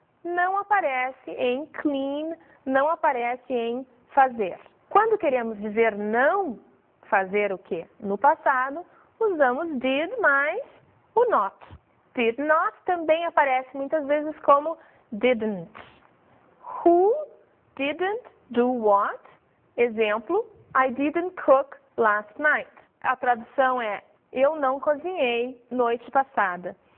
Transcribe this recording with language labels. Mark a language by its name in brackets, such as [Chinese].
[Portuguese] não aparece em clean, não aparece em fazer. Quando queremos dizer não fazer o quê? No passado, usamos did mais o not. Did not também aparece muitas vezes como didn't. [English] Who didn't do what? [Portuguese] Exemplo, [English] I didn't cook last night. [Portuguese] A tradução é, eu não cozinhei noite passada.